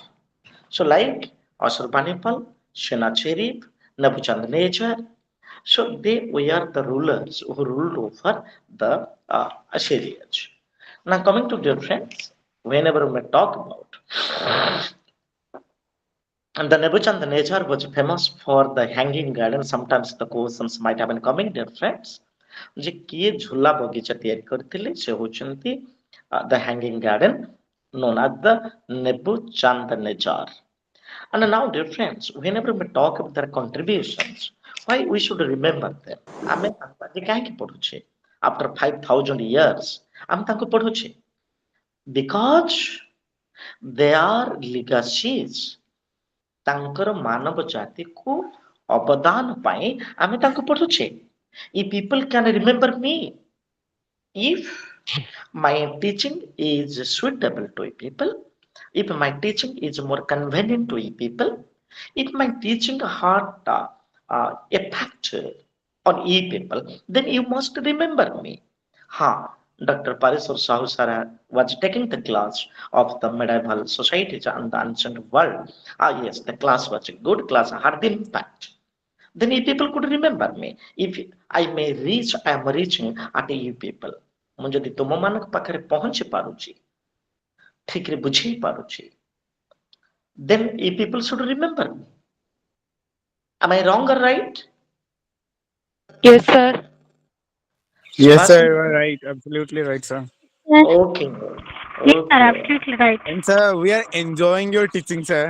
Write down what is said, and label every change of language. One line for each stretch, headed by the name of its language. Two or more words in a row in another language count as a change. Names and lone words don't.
English: So, like Ashurbanipal, Sennacherib, Nebuchadnezzar, so they were the rulers who ruled over the Assyrians. Now, coming to dear friends, whenever we talk about and the Nebuchadnezzar was famous for the hanging garden. Sometimes the questions might have been coming, dear friends.
Odia: ଯେ କିଏ ଝୁଲା ବଗିଚା ତିଆରି କରିଥିଲେ ସେ ହଉଛନ୍ତି
English: the hanging garden known as the Nebuchadnezzar. And now, dear friends, whenever we talk about their contributions, why we should remember them?
Odia: ଆମେ ତାଙ୍କୁ ଆଜି କାହିଁକି ପଢୁଛେ?
English: After 5,000 years,
Odia: ଆମେ ତାଙ୍କୁ ପଢୁଛେ
English: because they are legacies.
Odia: ତାଙ୍କର ମାନବ ଜାତିକୁ ଅବଦାନ ପାଇଁ ଆମେ ତାଙ୍କୁ ପଢୁଛେ.
English: If people can remember me, if my teaching is suitable to people, if my teaching is more convenient to people, if my teaching had effect on people, then you must remember me. Dr. Parisar Sahusara was taking the class of the medieval societies and the ancient world. Yes, the class was a good class, had the impact. Then you people could remember me. If I may reach, I am reaching at you people.
Odia: ମୁଁ ଯଦି ତୁମମାନଙ୍କ ପାଖରେ ପହଞ୍ଚି ପାରୁଛି, ଠିକରେ ବୁଝେଇ ପାରୁଛି,
English: then you people should remember me. Am I wrong or right? Yes, sir. Yes, sir, Subhash? you are right. Absolutely right, sir. Yes, Okay. yes, sir, Okay. absolutely right. And sir, we are enjoying your teaching, sir.